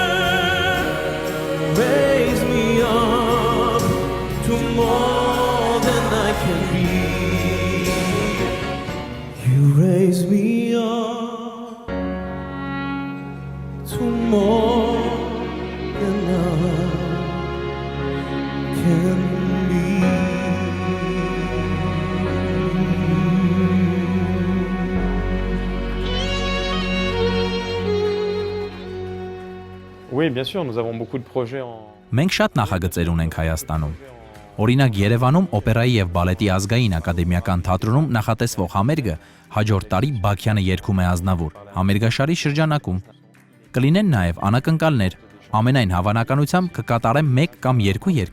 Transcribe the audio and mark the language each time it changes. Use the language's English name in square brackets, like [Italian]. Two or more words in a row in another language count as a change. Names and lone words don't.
[English] Raise me up to more than I can be. You raise me up to more than I can be. [French] Oui, bien sûr, nous avons beaucoup de projets en... [Armenian] Մենք շատ նախագծեր ունենք Հայաստանում։ Օրինակ Երևանում օպերայի եւ բալետի ազգային ակադեմիական թատրոնում նախատեսվող համերգը հաջորդ տարի Բաքյանը երգում է Ազնավուր համերգաշարի շրջանակում։ Կլինեն նաև անակնկալներ։ Ամենայն հավանականությամբ կկատարեմ 1 կամ 2 երգ